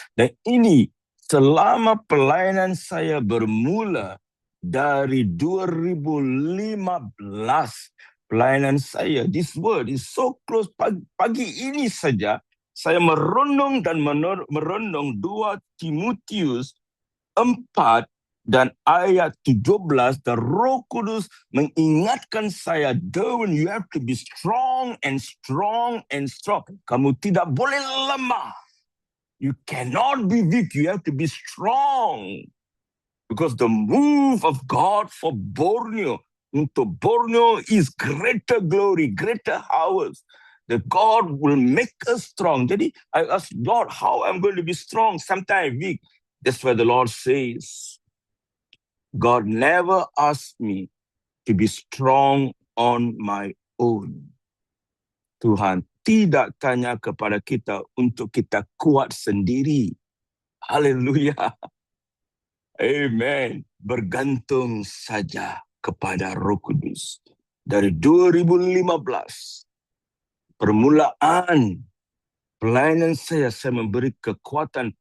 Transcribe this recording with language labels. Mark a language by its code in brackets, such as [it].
[ms] Dan ini selama pelayanan saya bermula dari 2015. Pelayanan saya, [en] this word is so close. [ms] Pagi ini saja saya merenung dan merenung 2 Timotius 4 dan ayat 17. Dan Roh Kudus mengingatkan saya, Darwin, [en] you have to be strong and strong [ms] and strong. Kamu tidak boleh lemah. [en] You cannot be weak. You have to be strong. Because the move of God for Borneo, [ms] untuk Borneo [en] is greater glory, greater hours. That God will make us strong. Jadi, I ask God, how I'm going to be strong? Sometimes weak. That's why the Lord says, God never asked me to be strong on my own. [ms] Tuhan tidak tanya kepada kita untuk kita kuat sendiri. Haleluya. Amen. Bergantung saja kepada Roh Kudus. Dari 2015, permulaan pelayanan saya memberi kekuatan.